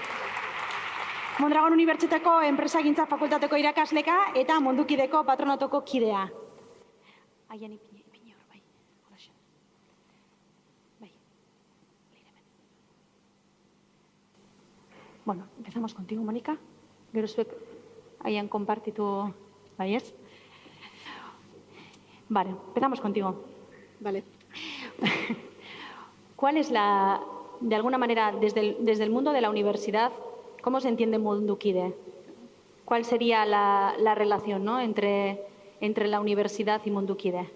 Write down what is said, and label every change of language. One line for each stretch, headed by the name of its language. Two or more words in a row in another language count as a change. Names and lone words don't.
Basque: Mondragon Unibertsitateko Enpresagintza Fakultateko irakasleka eta Mundukideko patronatoko kidea. Aian ipini hor, bai. Bai. Bueno,
Spanish: empezamos contigo, Mónica.
Basque: Gero zuek aian konpartitu, bai ez?
Spanish: Vale, empezamos contigo. Vale. ¿Cuál es de alguna manera, desde el mundo de la universidad, cómo se entiende Mundukide? ¿Cuál sería la relación, ¿no?, entre la universidad y Mundukide?